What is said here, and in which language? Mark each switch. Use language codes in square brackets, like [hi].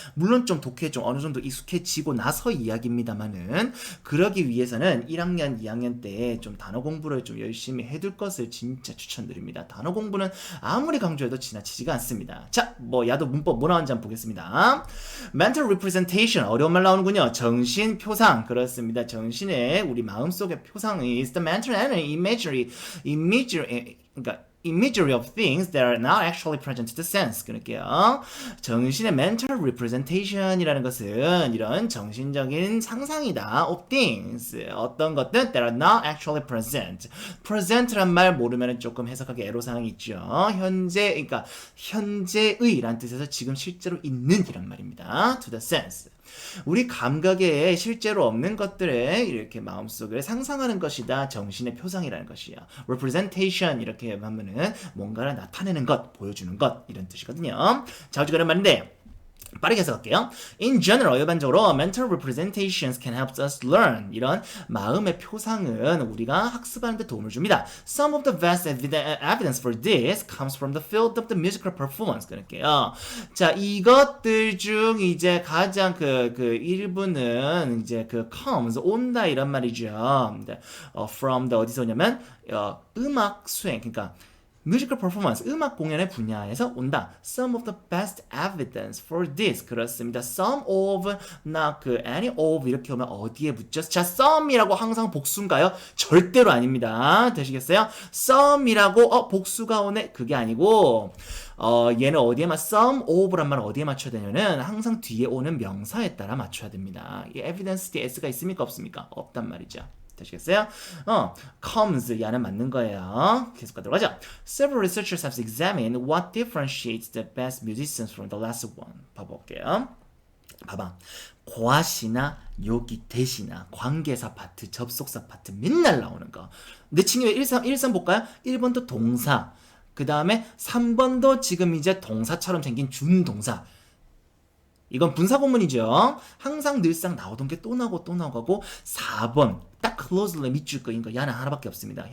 [ko] 물론 좀 독해에 좀 어느 정도 익숙해지고 나서 이야기입니다만은 그러기 위해서는 1학년, 2학년 때 좀 단어 공부를 좀 열심히 해둘 것을 진짜 추천드립니다. 단어 공부는 아무리 강조해도 지나치지가 않습니다. 자, 뭐 야도 문법 뭐 나왔는지 한번 보겠습니다. [en] Mental representation [ko] 어려운 말 나오는군요. 정신 표상 그렇습니다. 정신의 우리 마음속의 표상이 [en] is the mental and imagery [ko] 그러니까 [en] imagery of things that are not actually present to the sense. [ko] 그럴게요. 정신의 mental representation이라는 것은 이런 정신적인 상상이다. [en] of things. [ko] 어떤 것들 [en] that are not actually present. [ko] present란 말 모르면 조금 해석하기 애로사항이 있죠. 현재, 그러니까 현재의란 뜻에서 지금 실제로 있는 이란 말입니다. [en] to the sense. [ko] 우리 감각에 실제로 없는 것들을 이렇게 마음속에 상상하는 것이다. 정신의 표상이라는 것이에요. representation 이렇게 하면은 뭔가를 나타내는 것, 보여주는 것 이런 뜻이거든요. 자주 그런 말인데 빠르게 해석할게요. [en] In general, [ko] 일반적으로 [en] mental representations can help us learn. [ko] 이런 마음의 표상은 우리가 학습하는 데 도움을 줍니다. [en] Some of the best evidence for this comes from the field of the musical performance. [ko] 그럴게요. 자, 이것들 중 이제 가장 그 일부는 이제 그 comes, 온다 이런 말이죠. [en] from the [ko] 어디서 오냐면 음악 수행, 그러니까 [en] musical performance, [ko] 음악 공연의 분야에서 온다. [en] Some of the best evidence for this. [ko] 그렇습니다. [en] Some of, [ko] 나 [en] any of [ko] 이렇게 오면 어디에 붙죠? 자, some이라고 항상 복수인가요? 절대로 아닙니다. 되시겠어요? some이라고 복수가 오네? 그게 아니고 얘는 some of란 말은 어디에 맞춰야 되냐면 항상 뒤에 오는 명사에 따라 맞춰야 됩니다. 이 evidence 뒤에 s가 있습니까? 없습니까? 없단 말이죠. 되시겠어요? comes 야는 맞는 거예요. 계속 가도록 하죠. [en] Several researchers have examined what differentiates the best musicians from the last one. [ko] 봐볼게요. 봐봐. 고아시나 여기 대시나 관계사 파트, 접속사 파트 맨날 나오는 거. 내 친구의 1선 볼까요? 1번도 동사. 그 다음에 3번도 지금 이제 동사처럼 생긴 준동사. 이건 분사구문이죠. 항상 늘상 나오던 게 또 나오고 또 나오고 4번 딱 closely 밑줄 거인 거 야는 하나밖에 없습니다.